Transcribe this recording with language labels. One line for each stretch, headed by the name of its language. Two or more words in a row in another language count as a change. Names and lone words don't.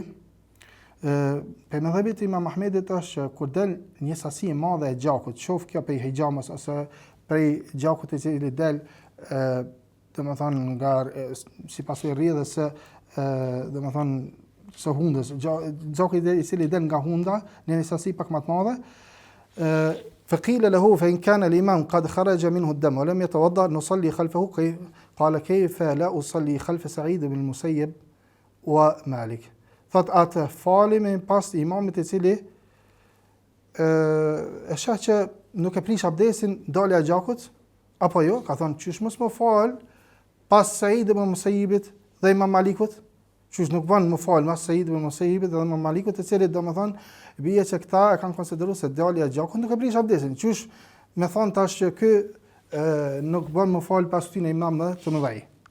Albanian: për mëdhëbit Imam Ahmedit është që kur del një sasi e madhe e gjakut, qof kjo prej hijamës ose prej gjakut i cili del domethënë nga sipas rrjedhës së domethënë së hundës, gjaku i cili del nga hunda në një sasi pak më të madhe,
Arabic: فقيل له فإن كان الإمام قد خرج منه الدم ولم يتوضأ نصلي خلفه قال كيف لا أصلي خلف سعيد بن المسيب ومالك.
Albanian: Thot atë falim e pas imamit i cili e sheh që nuk e prish abdesin dalja e gjakut, apo jo, ka thonë qysh mos më fal pas Said ibn Musayyibit dhe Imam Malikut, qysh nuk bën më fal pas Said ibn Musayyibit dhe Imam Malikut, të cilët domethënë bie që këta e kanë konsideruar se dalja e gjakut nuk e prish abdesin, qysh me thonë tash që ky nuk bën më fal pas tyne imam të mëdhej.